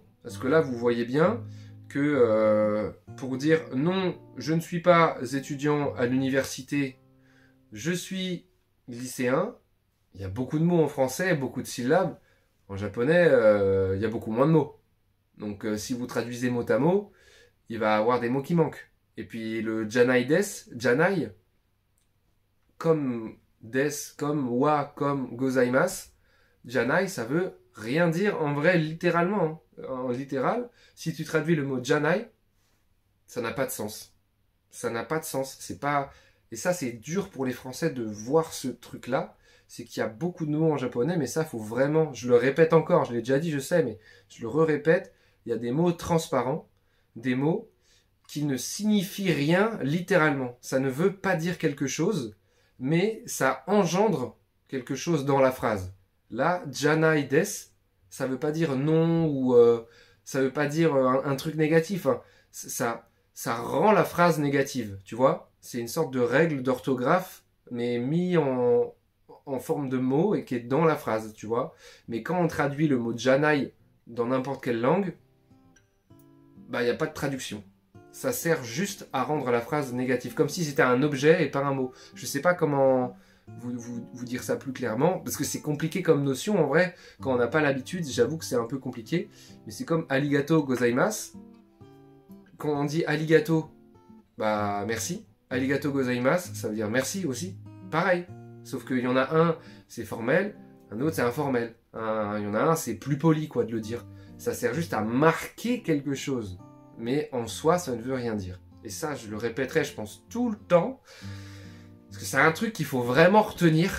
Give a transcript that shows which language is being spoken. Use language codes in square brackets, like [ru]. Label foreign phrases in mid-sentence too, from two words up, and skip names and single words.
[fr] Parce que là, vous voyez bien que pour dire non, je ne suis pas étudiant à l'université, je suis lycéen, il y a beaucoup de mots en français, beaucoup de syllabes. En japonais, il y a beaucoup moins de mots. Donc si vous traduisez mot à mot, il va y avoir des mots qui manquent. Et puis le [ja] じゃないです, [fr] janai, comme des, comme wa, comme gozaimasu, janai, ça veut rien dire en vrai littéralement. Hein. En littéral, si tu traduis le mot janai, ça n'a pas de sens. Ça n'a pas de sens. C'est pas... Et ça, c'est dur pour les Français de voir ce truc-là. C'est qu'il y a beaucoup de mots en japonais, mais ça, faut vraiment... Je le répète encore, je l'ai déjà dit, je sais, mais je le répète. Il y a des mots transparents, des mots qui ne signifie rien littéralement. Ça ne veut pas dire quelque chose, mais ça engendre quelque chose dans la phrase. Là, [ja] じゃないです, [fr] ça veut pas dire non ou ça veut pas dire un truc négatif. Hein. Ça rend la phrase négative, tu vois. C'est une sorte de règle d'orthographe, mais mis en forme de mot et qui est dans la phrase, tu vois. Mais quand on traduit le mot janai dans n'importe quelle langue, bah, il n'y a pas de traduction. Ça sert juste à rendre la phrase négative, comme si c'était un objet et pas un mot. Je sais pas comment vous dire ça plus clairement, parce que c'est compliqué comme notion en vrai, quand on n'a pas l'habitude, j'avoue que c'est un peu compliqué, mais c'est comme [ja] ありがとうございます. [fr] Quand on dit arigato, bah merci. [ja] ありがとうございます, [fr] ça veut dire merci aussi. Pareil, sauf qu'il y en a un, c'est formel, un autre c'est informel. Il y en a un, c'est plus poli quoi de le dire. Ça sert juste à marquer quelque chose. Mais en soi, ça ne veut rien dire. Et ça, je le répéterai, je pense, tout le temps. Parce que c'est un truc qu'il faut vraiment retenir.